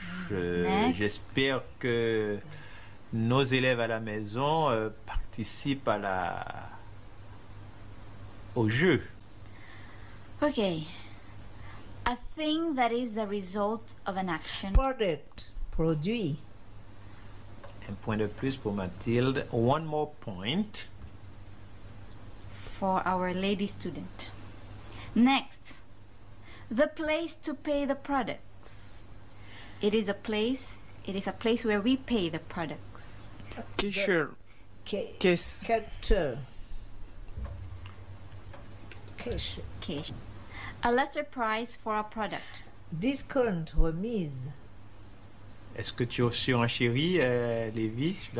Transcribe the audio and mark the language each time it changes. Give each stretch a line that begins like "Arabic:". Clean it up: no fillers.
French: J'espère que nos élèves à la maison participent au jeu.
English: Okay. A thing that is the result of an action. Product. Produit.
French: Un point de plus pour Mathilde.
English: One more point. For our lady student. Next. The place to pay the products. It is a place where we pay the products. Cashier. Cash. A lesser price for a product. Discount, remise.
French: Est-ce que tu as reçu un chéri, Lévi?